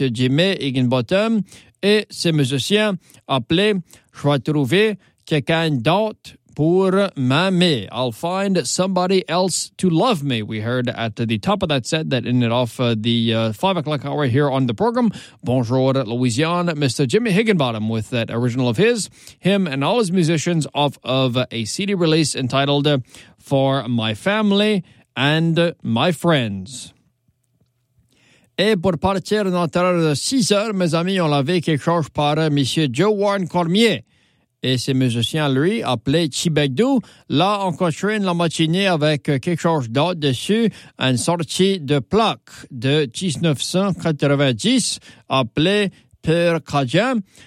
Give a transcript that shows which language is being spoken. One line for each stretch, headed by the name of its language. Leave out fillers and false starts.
French: Jimmy Higginbottom et ses musiciens appelés « Je vais trouver quelqu'un d'autre pour m'aimer ».«
English: I'll find somebody else to love me », we heard at the top of that set that ended off the 5 o'clock hour here on the program. Bonjour Louisiane, Mr. Jimmy Higginbottom with that original of his, him and all his musicians off of a CD release entitled « For My Family ». And my friends.
French: Et pour partir notre heure de 6 heures, mes amis, on l'avait qui échange par M. Joe Warren Cormier et ses musiciens, lui, appelés Chibeg Doo. Là, on continue la matinée avec quelque chose d'autre dessus, une sortie de plaque de 1990 appelée Pur Cajun.